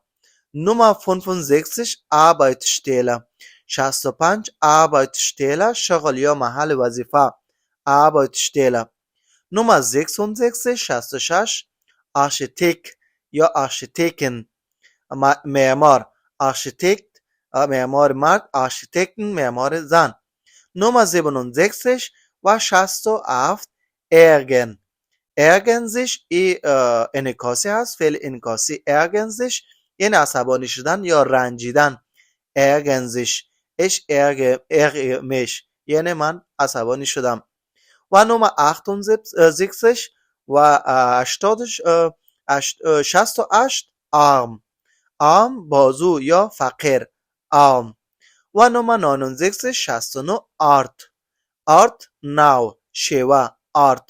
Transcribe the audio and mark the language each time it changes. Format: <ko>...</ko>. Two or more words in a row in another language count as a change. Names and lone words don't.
<fa>نمره 65 Arbeitsstelle 65 Arbeitsstelle شغل یا محل وظیفه Arbeitsstelle. نمره 66 66 Architekt یا Architekten معمار Architekt معمار مرد Architekten معمار زن. نمره 67 و 67</fa> <de>Ärgern ärgern sich</de> <fa>انعکاسی هست، فعل انعکاسی</fa> <de>ärgern sich</de> <fa>یعنی عصبانی شدن یا رنجیدن</fa> <de>ärgern sich ich ärgere mich</de> <fa>یعنی من عصبانی شدم. و نمره 68 و 68</fa> <de>arm arm</de> <fa>بازو یا فقیر arm. و نمره 69 69</fa> <de>art art</de> <fa>نو شیوه art.</fa>